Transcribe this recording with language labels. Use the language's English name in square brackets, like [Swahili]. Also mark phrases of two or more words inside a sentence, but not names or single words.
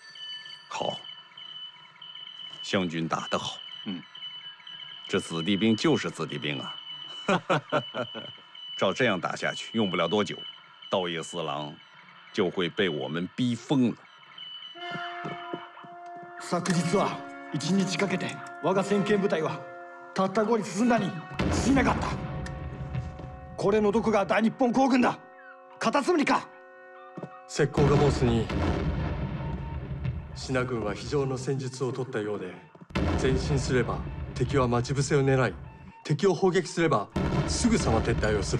[Chinese] 好， 湘军打得好。这子弟兵就是子弟兵啊！照这样打下去，用不了多久，道业四郎就会被我们逼疯了。 [Japanese] 昨日は1日かけて我が先遣部隊はたった5里進んだに過ぎなかった。これのどこが大日本皇軍だ。カタツムリか。石膏が申すに信軍は非常の戦術を取ったようで、前進すれば敵は待ち伏せを狙い、敵を砲撃すればすぐさま撤退をする。